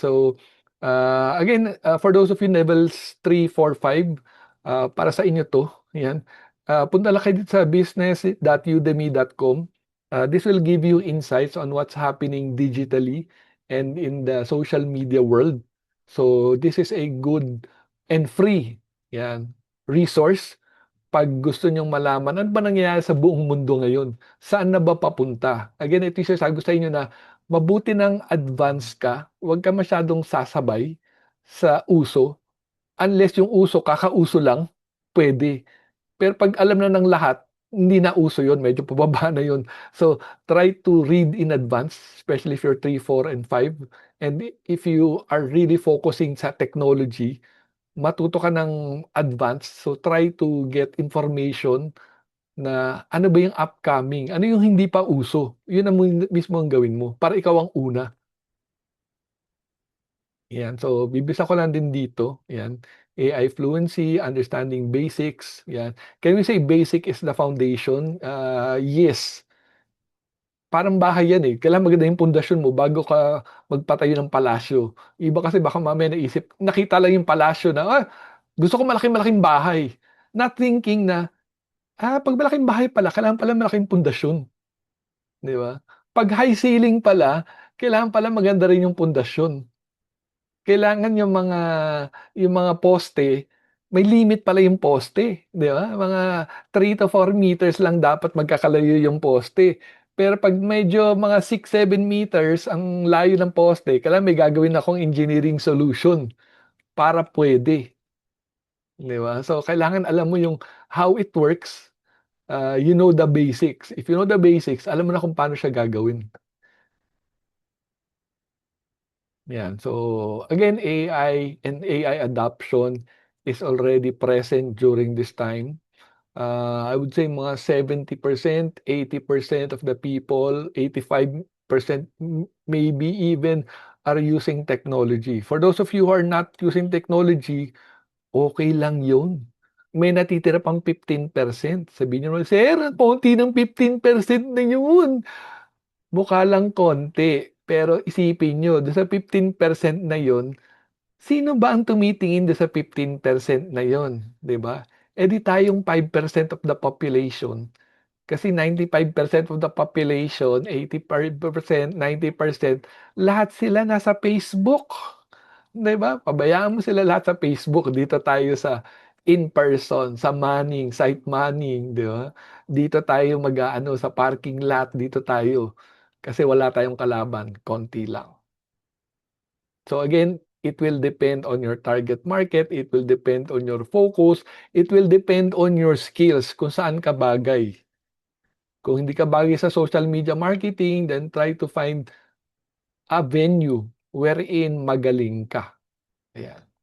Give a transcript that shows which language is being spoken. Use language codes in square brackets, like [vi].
[en] So, again, for those of you levels 3, 4, 5, [tl] para sa inyo 'to, [en] 'yan. [tl] Punta lang kayo dito sa business.udemy.com. [en] This will give you insights on what's happening digitally and in the social media world. So, this is a good and free, [tl] 'yan, resource 'pag gusto niyong malaman ano ba nangyayari sa buong mundo ngayon, saan na ba papunta? Again, ito yung sinasabi ko sa inyo na mabuti ng advance ka, huwag ka masyadong sasabay sa uso, unless yung uso kakauso lang, puwede. Pero 'pag alam na ng lahat, hindi na uso yun, medyo pababa na yun. [en] So, try to read in advance, especially if you're 3, 4, and 5. And if you are really focusing sa technology, [tl] matuto ka ng [en] advance. So, try to get information [tl] na ano ba yung upcoming, ano yung hindi pa uso. Yun ang mismo ang gawin mo para ikaw ang una. 'Yan, so bibilisa ko lang din dito, 'yan, [en] AI fluency, understanding basics, [tl] 'yan. [en] Can we say basic is the foundation? [tl] Yes, parang bahay 'yan, eh, kailangan maganda yung pundasyon mo bago ka magpatayo ng palasyo. Iba kasi baka mamaya naisip nakita lang yung palasyo na, gusto ko malaking-malaking bahay, [en] not thinking [tl] na, 'pag malaking bahay pala kailangan pala malaking pundasyon, 'di ba? 'Pag high ceiling pala, kailangan pala maganda rin yung pundasyon. Kailangan yung mga poste, may limit pala yung poste, 'di ba? Mga 3 to 4 meters lang dapat magkakalayo yung poste. Pero 'pag medyo mga 6, 7 meters ang layo ng poste, kailangan may gagawin akong engineering solution para puwede, 'di ba? So, kailangan alam mo yung [en] how it works, you know the basics. If you know the basics, [tl] alam mo na kung paano siya gagawin. [en] 'Yan. So, again, AI and AI adoption is already present during this time. I would say mga 70%, 80% of the people, 85% maybe even are using technology. For those of you who are not using technology, [tl] okay lang 'yun. May natitira pang 15%. Sabihin niyo naman, "Sir, ang konti ng 15% na 'yun." Mukha lang konti, pero isipin niyo dun sa 15% na yun, sino ba ang tumitingin dun sa 15% na yun, 'di ba? Eh, di tayong [en] 5% of the population, [tl] kasi [en] 95% of the population, [tl] 80%, 90%, lahat sila nasa Facebook, 'di ba? Pabayaan mo sila lahat sa Facebook, dito tayo sa in person, sa Manning, site Manning, 'di ba? Dito tayo mag-aano sa parking lot, dito tayo. Kasi wala tayong kalaban, konti lang. [en] So again, it will depend on your target market, it will depend on your focus, it will depend on your skills [tl] kung saan ka bagay. Kung hindi ka bagay sa social media marketing, [en] then try to find a venue wherein [tl] magaling ka. Ayan.